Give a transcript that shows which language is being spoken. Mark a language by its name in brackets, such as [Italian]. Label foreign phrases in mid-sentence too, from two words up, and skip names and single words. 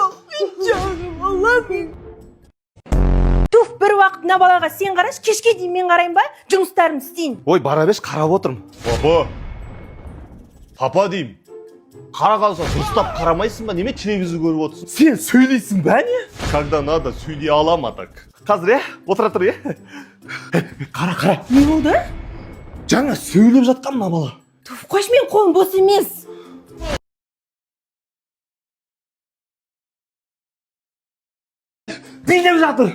[Kazakh] Жаным, Аллахым. Туф, бір уақытына балаға сен қараш, кешке дейін мен қарайын ба? Жұмыстарымды істейін. Ой, бара беш, қарап отырмын. Папа деймін. Қара қалса дұрыстап қарамайсың ба? Неме телевизор көріп отырсың? Сен сөйлейсің бә не? [Russian] Когда надо, [Kazakh] сөйлей алам атак. Қазір, отыра тұр, Қара. Не болды? Жаңа сөйлеп жатқан мына бала. Туф, қойш, мен қолым бос емес. Билеп жатыр.